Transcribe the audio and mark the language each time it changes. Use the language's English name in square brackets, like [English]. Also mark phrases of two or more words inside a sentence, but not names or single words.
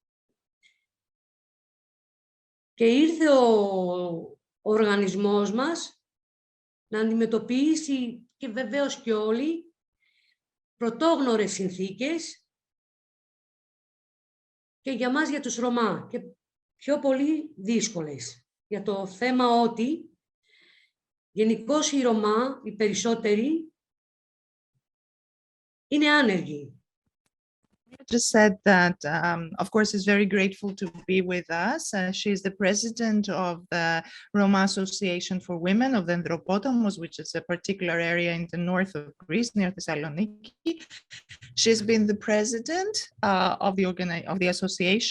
[Greek] Και ήρθε ο οργανισμός μας να αντιμετωπίσει, και βεβαίως και όλοι, πρωτόγνωρες συνθήκες και για μας, για τους Ρωμά, και πιο πολύ δύσκολες. Για το θέμα ότι γενικώς οι Ρωμά, οι περισσότεροι, είναι άνεργοι. [English] Just said that, of course, is very grateful to be with us. She is the president of the Roma Association for Women of Dendropotamos, which is a particular area in the north of Greece, near Thessaloniki. She's been the president of the association.